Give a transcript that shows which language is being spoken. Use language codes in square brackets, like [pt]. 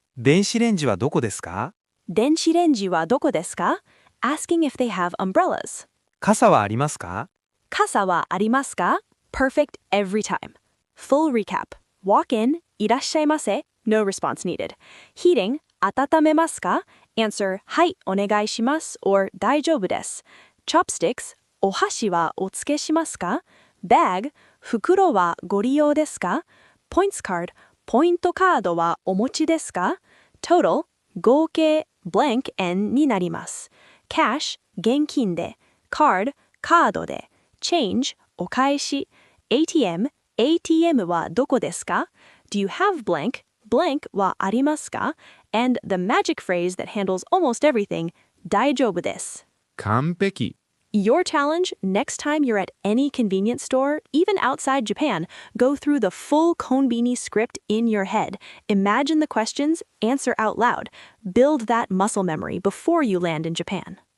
[ja] 電子レンジはどこですか？電子レンジはどこですか? [en] Asking if they have umbrellas. [ja] 傘はありますか？傘はありますか? [en] Perfect every time. Full recap. Walk in, [ja] いらっしゃいませ. [en] No response needed. Heating, [ja] 温めますか? [en] Answer, [ja] はい、お願いします [en] or [ja] 大丈夫です. [en] Chopsticks, [ja] お箸はお付けしますか? [en] Bag, [ja] 袋はご利用ですか? [en] Points card, [ja] ポイントカードはお持ちですか? [en] Total, [ja] 合計 blank n になります. [en] Cash, [ja] 現金で. [en] Card, [ja] カードで. [en] Change, お返し.ATM, [ja] ATM はどこですか? [en] Do you have blank? [ja] Blank はありますか? [en] And the magic phrase that handles almost everything, [ja] 大丈夫です. 完璧。 [en] Your challenge, next time you're at any convenience store, even outside Japan, go through the full Konbini script in your head. Imagine the questions, answer out loud. Build that muscle memory before you land in Japan.